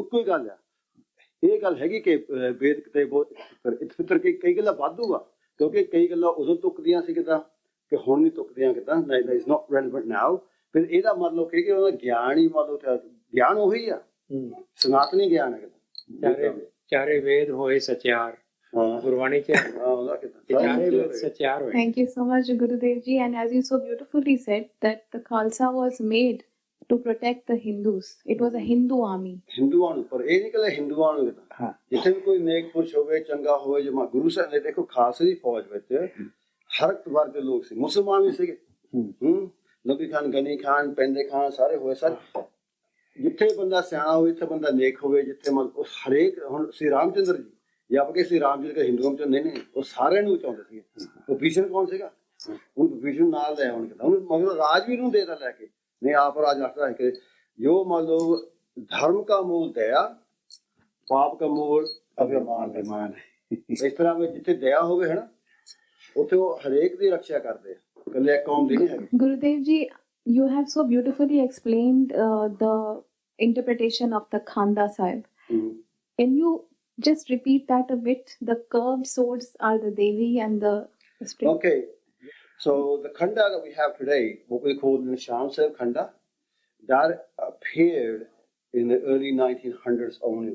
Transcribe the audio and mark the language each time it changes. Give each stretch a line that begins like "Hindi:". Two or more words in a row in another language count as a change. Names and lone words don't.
Punjabi: ਕੋਈ ਗੱਲ ਆ, ਇਹ ਗੱਲ ਹੈਗੀ ਕਿ ਵੇਦ ਕਿਤੇ ਬਹੁਤ ਫਿੱਤਰ ਕਈ ਗੱਲਾਂ ਵਾਧੂ ਆ, ਕਿਉਂਕਿ ਕਈ ਗੱਲਾਂ ਉਦੋਂ ਤੁੱਕਦੀਆਂ ਸੀ ਕਿੱਦਾਂ ਕਿ ਹੁਣ ਨਹੀਂ ਤੁੱਕਦੀਆਂ ਕਿੱਦਾਂ।
English: is not relevant now.
Punjabi: ਫਿਰ ਇਹਦਾ ਮਤਲਬ ਕਿ ਉਹਦਾ ਗਿਆਨ ਹੀ ਮਤਲਬ ਗਿਆਨ ਉਹੀ ਆ, ਸਨਾਤਨੀ ਗਿਆਨ ਹੈ ਕਿੱਦਾਂ। ਚਾਰੇ ਵੇਦ ਹੋਏ ਸਚਿਆਰ, ਗੁਰਬਾਣੀ ਚ ਚਾਰੇ ਵੇਦ ਸਚਿਆਰ ਹੋਏ।
English: Thank you so much, Gurudev ji. And as you so beautifully said that the Khalsa was made to protect the Hindus. It was a Hindu army.
Punjabi: ਹਿੰਦੂਆਂ ਨੂੰ, ਪਰ ਇਹ ਨਹੀਂ ਕਿ ਹਿੰਦੂਆਂ ਨੂੰ ਕਿੱਦਾਂ। ਜਿੱਥੇ ਵੀ ਕੋਈ ਨੇਕ ਪੁਰਸ਼ ਹੋਵੇ, ਚੰਗਾ ਹੋਵੇ, ਜੋ ਗੁਰੂ ਸਾਹਿਬ ਨੇ ਦੇਖੋ ਖਾਲਸੇ ਦੀ ਫੌਜ ਵਿੱਚ ਹਰ ਵਰਗ ਦੇ ਲੋਕ ਸੀ, ਮੁਸਲਮਾਨ ਵੀ ਸੀਗੇ, ਨਬੀ ਖਾਨ, ਗਨੀ ਖਾਨ, ਪੈਂਦੇ ਖਾਨ ਸਾਰੇ ਹੋਏ ਸਨ। ਜਿੱਥੇ ਬੰਦਾ ਸਿਆਣਾ ਹੋਵੇ, ਜਿੱਥੇ ਬੰਦਾ ਨੇਕ ਹੋਵੇ, ਜਿੱਥੇ ਹਰੇਕ, ਹੁਣ ਸ੍ਰੀ ਰਾਮਚੰਦਰ ਜੀ ਜਾਂ ਆਪਾਂ ਸ੍ਰੀ ਰਾਮ ਜੀ ਦੇ ਹਿੰਦੂਆਂ ਚ ਨਹੀਂ, ਉਹ ਸਾਰਿਆਂ ਨੂੰ ਚਾਹੁੰਦੇ ਸੀਗੇ। ਵਿਭੀਸ਼ਣ ਕੌਣ ਸੀਗਾ? ਹੁਣ ਵਿਭੀਸ਼ਣ ਨਾਲ ਲੈ ਆਉਣ ਕੇ ਮਗਰ ਰਾਜਵੀਰ ਨੂੰ ਦੇਦਾ ਲੈ ਕੇ, ਨਹੀਂ ਆਪ ਰਾਜ ਰੱਖਦਾ ਕਿ ਜੋ ਮੰਨ ਲਓ
Hindi: धर्म का मूल दया, पाप का मूल अभिमान है। इस तरह में
Punjabi: ਜਿੱਥੇ ਦਇਆ ਹੋਵੇ
Hindi: है ना, उथे वो
Punjabi: ਹਰੇਕ ਦੀ
Hindi: रक्षा करते हैं,
Punjabi: ਕੱਲੇ ਇੱਕ ਕੌਮ ਦੀ
Hindi: नहीं है।
English: Gurudev ji, you have so beautifully explained the interpretation of the Khanda Sahib. Can you just repeat that a bit? The curved swords are the Devi and the straight. Okay, so the Khanda that we have today, what we call the Nishan Sahib Khanda, that appeared in the early 1900s only.